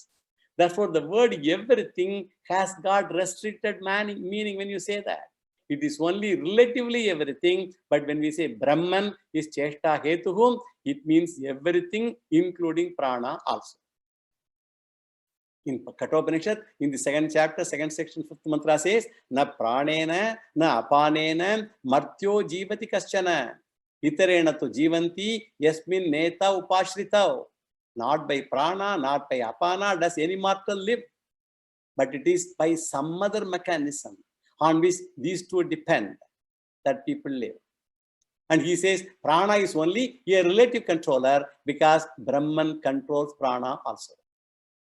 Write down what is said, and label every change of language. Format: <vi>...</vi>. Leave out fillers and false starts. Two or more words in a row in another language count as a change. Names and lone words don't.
<en>Therefore, the word everything has got restricted meaning when you say that. It is only relatively everything, but when we say Brahman is</en> <sa>चेष्टा हेतुम्,</sa> <en>it means everything, including prana also. In Kathopanishad, in the second chapter, second section, fifth mantra says,</en> <sa>न प्राणेन न अपानेन, मर्त्यो जीवति कश्चन इतरेण तु जीवन्ति यस्मिन्नेता उपाश्रितौ.</sa> <en>Not by prana, not by apana does any mortal live, but it is by some other mechanism on which these two depend that people live. And he says prana is only a relative controller because Brahman controls prana also.</en>